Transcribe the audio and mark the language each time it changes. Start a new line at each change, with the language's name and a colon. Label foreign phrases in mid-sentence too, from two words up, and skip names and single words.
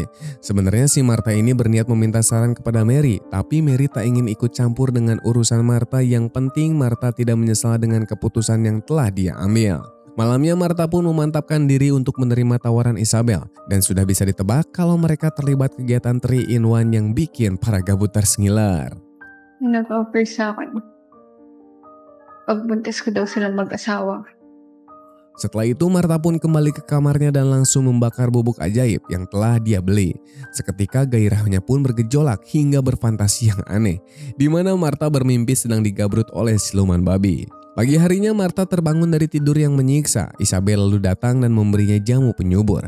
Indonesian: Sebenarnya si Martha ini berniat meminta saran kepada Mary, tapi Mary tak ingin ikut campur dengan urusan Martha. Yang penting Martha tidak menyesal dengan keputusan yang telah dia ambil. Malamnya Martha pun memantapkan diri untuk menerima tawaran Isabel dan sudah bisa ditebak kalau mereka terlibat kegiatan 3-in-1 yang bikin para gabuters ngiler.
Filipino: Nag-offer sa akin. Pagbuntis ko daw silang mag-asawa.
Indonesian: Setelah itu Martha pun kembali ke kamarnya dan langsung membakar bubuk ajaib yang telah dia beli. Seketika gairahnya pun bergejolak hingga berfantasi yang aneh, di mana Martha bermimpi sedang digabrut oleh siluman babi. Pagi harinya Martha terbangun dari tidur yang menyiksa. Isabel lalu datang dan memberinya jamu penyubur.